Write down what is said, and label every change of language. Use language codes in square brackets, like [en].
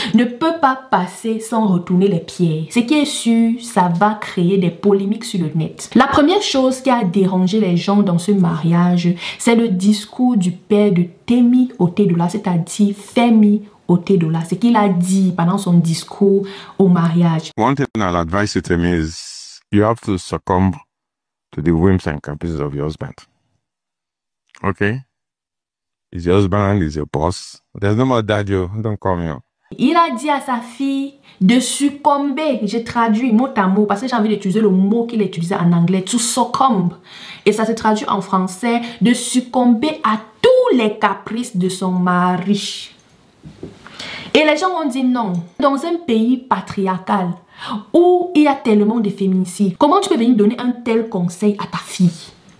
[fr] Ne peut pas passer sans retourner les pierres. Ce qui est sûr, ça va créer des polémiques sur le net. La première chose qui a dérangé les gens dans ce mariage, c'est le discours du père de Temi Otedola, c'est-à-dire Femi Otedola. Ce qu'il a dit pendant son discours au mariage. [en] One thing I'll advise you to me is you have to succumb to the whims and caprices of your husband. Okay? He's your husband, he's your boss. There's no more that, you don't call me up. [fr] Il a dit à sa fille de succomber. J'ai traduit mot à mot parce que j'ai envie d'utiliser le mot qu'il a utilisé en anglais, [en] to succumb. [fr] Et ça se traduit en français, de succomber à tous les caprices de son mari. Et les gens ont dit non. Dans un pays patriarcal où il y a tellement de féminicides, comment tu peux venir donner un tel conseil à ta fille?